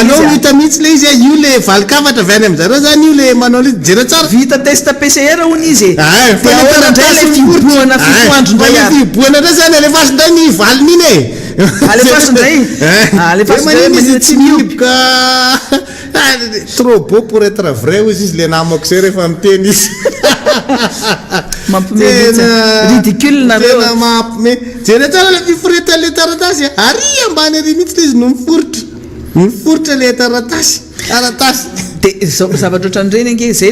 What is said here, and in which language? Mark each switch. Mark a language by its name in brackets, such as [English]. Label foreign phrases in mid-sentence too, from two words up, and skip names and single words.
[Malagasy] anao hita mihitsy le izy io le valikavatra avy any amin'izareo zany io le manao le jera tsara vita test PCR hono izy dia ahoana indray le fiboahana fitoandro indray fiboahana indray zany alefaso indray ny valiny iny alefaso indray tsy mihiboka [French] trop beau pour être vrai [Malagasy] izy izy le namako zay rehefa miteny izy ridicule nareo tena mampime jera tsara le fiforetan'le taratasy ary ambany ary mihitsy le izy no miforitra le taratasy dia zavatra ohatran'ireny ange zay